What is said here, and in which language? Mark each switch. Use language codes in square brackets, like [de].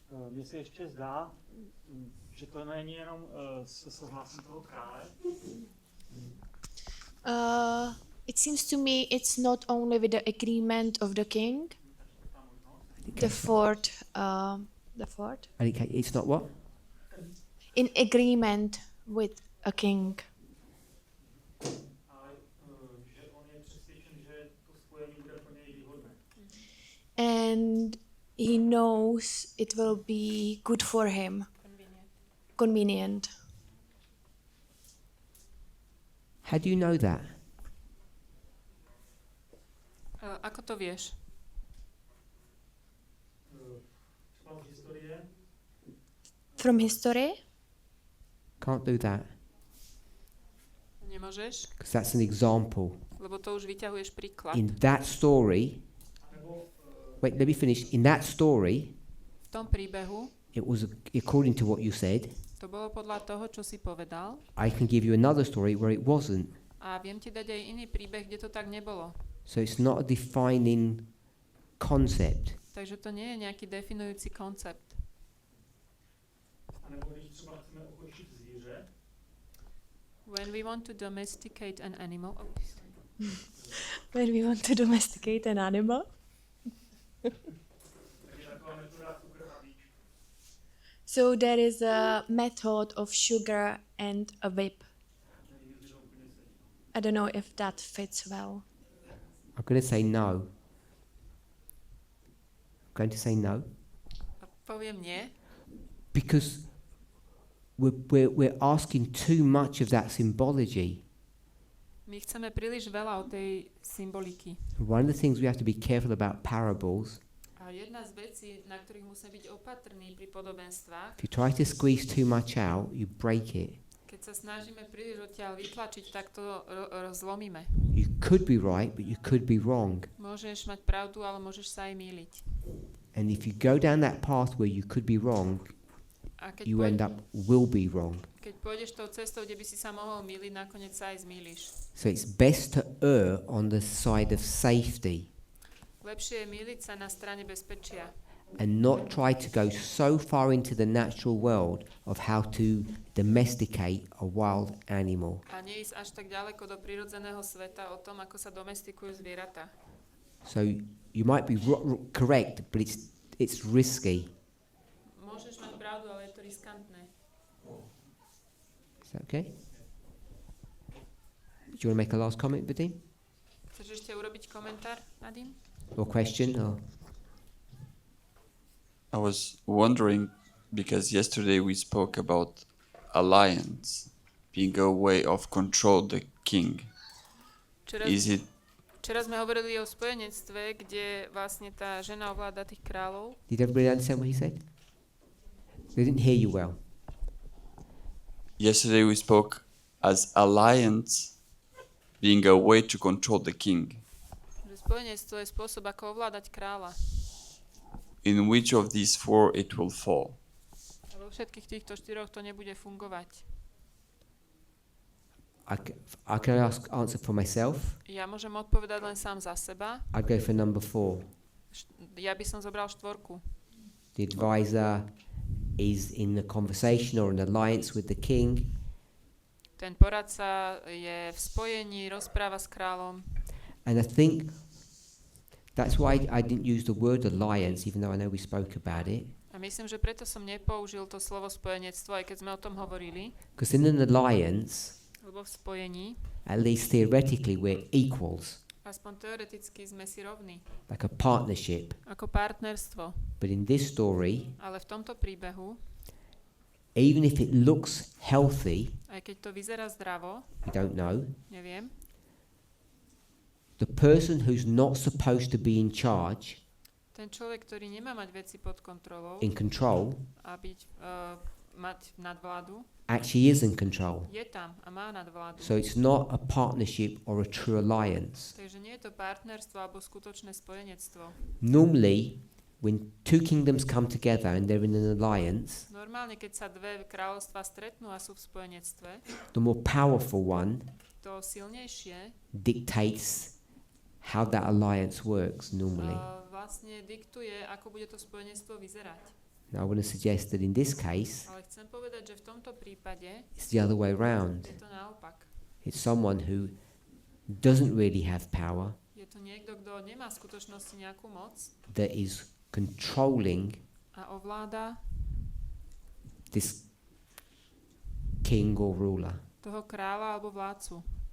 [cs] Mně se ještě zdá, že to není jenom se souhlasem toho krále. [en] It seems to me it's not only with the agreement of the king. The fourth. And it's not what? In agreement with a king. And he knows it will be good for him. Convenient. How do you know that? [sk] Ako to vieš? [en] From history? Can't do that. [sk] Nemôžeš? [en] Because that's an example. [sk] Lebo to už vyťahuješ príklad. [en] In that story, wait, let me finish. In that story, [sk] V tom príbehu, [en] it was according to what you said. [sk] to bolo podľa toho, čo si povedal. [en] I can give you another story where it wasn't. [sk] A viem ti dať aj iný príbeh, kde to tak nebolo. [en] So it's not a defining concept. [sk] Takže to nie je nejaký definujúci koncept. [en] When we want to domesticate an animal. When we want to domesticate an animal? So there is a method of sugar and a whip. I don't know if that fits well. I'm going to say no. I'm going to say no. [sk] Poviem nie. [en] Because we're asking too much of that symbology. [sk] My chceme príliš veľa od tej symboliky. [en] One of the things we have to be careful about parables, [sk] A jedna z vecí, na ktorých musíme byť opatrní pri podobenstvách, [en] if you try to squeeze too much out, you break it. [sk] keď sa snažíme príliš odtiaľ vytlačiť, tak to zlomíme. [en] You could be right, but you could be wrong. [sk] Môžeš mať pravdu, ale môžeš sa aj mýliť. [en] And if you go down that path where you could be wrong, you end up will be wrong. [sk] Keď pôjdeš tou cestou, kde by si sa mohol mýliť, nakoniec sa aj zmýliš. [en] So it's best to err on the side of safety [sk] Lepšie je mýliť sa na strane bezpečia. [en] and not try to go so far into the natural world of how to domesticate a wild animal. [sk] A neísť až tak ďaleko do prirodzeného sveta o tom, ako sa domestikujú zvieratá. [en] So you might be correct, but it's risky. [sk] Môžeš mať pravdu, ale je to riskantné. [en] Is that okay? Do you want to make a last comment, Vadim? [sk] Chceš ešte urobiť komentár, Nadim? [en] Or question? Or I was wondering, because yesterday we spoke about alliance being a way of control the king. [sk] Včera sme hovorili o spojenectve, kde vlastne tá žena ovláda tých kráľov. [en] Did everybody understand what he said? They didn't hear you well. Yesterday we spoke as alliance being a way to control the king. [sk] Spojenectvo je spôsob, ako ovládať kráľa. [en] In which of these four it will fall? [sk] A vo všetkých týchto štyroch to nebude fungovať. [en] I can answer for myself. [sk] Ja môžem odpovedať len sám za seba. [en] I'd go for number 4. [sk] Ja by som zobral 4. [en] The advisor is in a conversation or an alliance with the king. [sk] Ten poradca je v spojení, rozpráva s kráľom. [en] And I think that's why I didn't use the word alliance, even though I know we spoke about it. [sk] A myslím, že preto som nepoužil to slovo spojenectvo, aj keď sme o tom hovorili. [en] Because in an alliance, [sk] lebo v spojení, [en] at least theoretically, we're equals. [sk] Aspoň teoreticky sme si rovní. [en] Like a partnership. [sk] Ako partnerstvo. [en] But in this story, [sk] ale v tomto príbehu, [en] even if it looks healthy, [sk] aj keď to vyzerá zdravo, [en] we don't know. [sk] Neviem. [en] The person who's not supposed to be in charge, [sk] ten človek, ktorý nemá mať veci pod kontrolou, [en] in control, [sk] a byť, mať nadvládu, [en] actually is in control. [sk] Je tam a má nadvládu. [en] So it's not a partnership or a true alliance. [sk] Takže nie je to partnerstvo alebo skutočné spojenectvo. [en] Normally, when two kingdoms come together and they're in an alliance, [sk] normálne, keď sa dve kráľovstvá stretnú a sú v spojenectve, [en] the more powerful one [sk] to silnejšie [en] dictates how that alliance works normally. [sk] Vlastne diktuje, ako bude to spojenectvo vyzerať. [en] Now I want to suggest that in this case, [sk] ale chcem povedať, že v tomto prípade [en] it's the other way around. [sk] Je to naopak. [en] It's someone who doesn't really have power. [sk] Je to niekto, kto nemá v skutočnosti nejakú moc. [en] That is controlling [sk] a ovláda [en] this king or ruler. [sk] Toho kráľa alebo vládcu.